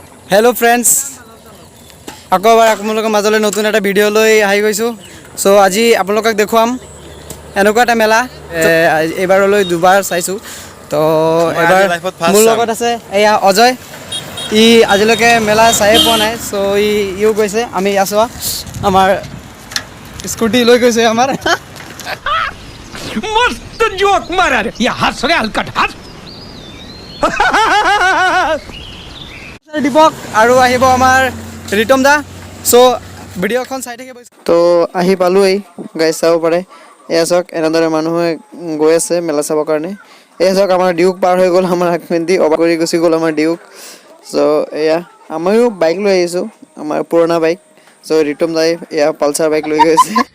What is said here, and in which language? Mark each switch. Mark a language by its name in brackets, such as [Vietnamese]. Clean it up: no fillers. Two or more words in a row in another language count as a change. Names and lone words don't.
[English] Hello friends [Assamese] আকৌ এবাৰ আপোনালোকৰ মাজলৈ নতুন এটা ভিডিঅ' লৈ আহি গৈছোঁ সো আজি আপোনালোকক দেখুৱাম এনেকুৱা এটা মেলা এবাৰলৈ দুবাৰ চাইছোঁ তো এবাৰ মোৰ লগত আছে এয়া অজয় ই আজিলৈকে মেলা চাই পোৱা নাই সো ইও গৈছে আমি আছো আমাৰ স্কুটি লৈ গৈছে আমাৰ [Hindi] मस्त जोक मारा रे ये हंस रे हलकट हंस [Assamese] দীপক আৰু আহিব আমাৰ ৰিতম দা সো ভিডিঅ'খন চাই থাকিব তো আহি পালোই গাইজ চাব পাৰে এয়া চাওক এনেদৰে মানুহে গৈ আছে মেলা চাবৰ কাৰণে এয়া চাওক আমাৰ ডিউক পাৰ হৈ গ'ল আমাৰ আগফেন্দি অবা কৰি গুচি গ'ল আমাৰ ডিউক সো এয়া আমিও বাইক লৈ আহিছোঁ আমাৰ পুৰণা বাইক সো ৰিতম দাই এয়া পালচাৰ বাইক লৈ গৈছে